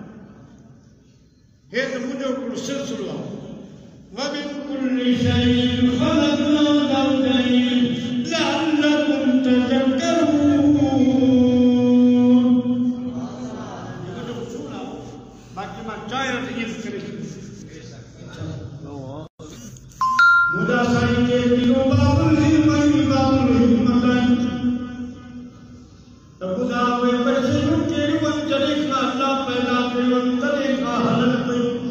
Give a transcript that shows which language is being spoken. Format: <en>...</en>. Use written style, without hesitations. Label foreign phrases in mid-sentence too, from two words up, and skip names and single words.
<sd>हे त मुंहिंजो हिकिड़ो सिलसिलो आहे</sd> <ar>ومن كل شيء خلقنا زوجين لعلكم تذكرون</ar> <sd>बाकी मां चाहियां त इहे करे मुदा साईं जे दिलो बाबुल हिकमत त ॿुधा उहे बचियूं कहिड़ियूं जॾहिं खां अल्लाह पैदा कयो तॾहिं खां हलनि पियूं</sd>